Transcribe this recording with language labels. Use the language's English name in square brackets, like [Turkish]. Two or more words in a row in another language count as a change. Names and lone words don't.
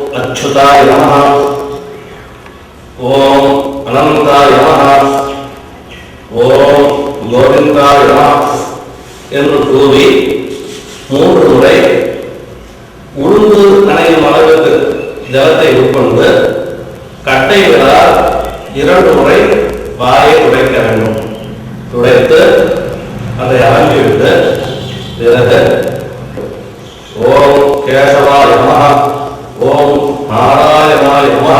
[Sanskrit] अच्युताय नमः ओम अनंताय नमः ओम गोविंदाय नमः [Tamil] என்று கூறி 3 முறை உளுந்து அணையும் அளவுக்கு ஜலத்தை உட்கொண்டு கட்டை விரலால் 2 முறை வாயை துடைக்க வேண்டும். துடைத்து அதை அலம்பிவிட்டு பிறகு [Sanskrit] ओम् केशवाय नमः ओम् नारायणाय नमः